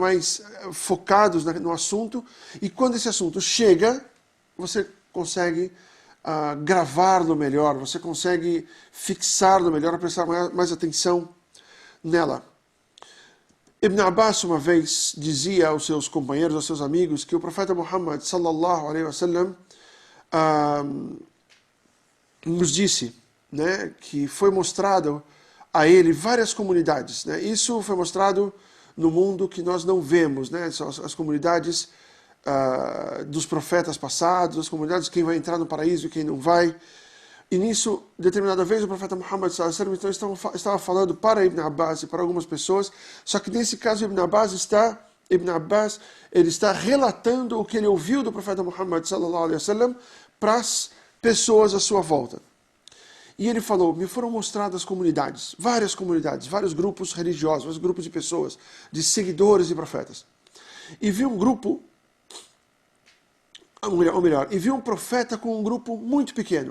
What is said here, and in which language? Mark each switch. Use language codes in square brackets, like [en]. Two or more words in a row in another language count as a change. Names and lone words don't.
[pt] Mais focados no assunto, e quando esse assunto chega, você consegue gravar-lo melhor, você consegue fixar-lo melhor, prestar mais atenção nela. Ibn Abbas uma vez dizia aos seus companheiros, aos seus amigos, que o profeta Muhammad [ar] صلى الله عليه وسلم [pt] nos disse, né, que foi mostrado a ele várias comunidades, né? Isso foi mostrado no mundo que nós não vemos, né? São as comunidades dos profetas passados, as comunidades de quem vai entrar no paraíso e quem não vai. E nisso, determinada vez, o profeta Muhammad [ar] صلى الله عليه وسلم [pt] então, estava falando para Ibn Abbas e para algumas pessoas, só que nesse caso Ibn Abbas ele está relatando o que ele ouviu do profeta Muhammad [ar] صلى الله عليه وسلم [pt] para as pessoas à sua volta. E ele falou, me foram mostradas comunidades, vários grupos religiosos, vários grupos de pessoas, de seguidores de profetas. E vi um grupo, ou melhor, e vi um profeta com um grupo muito pequeno.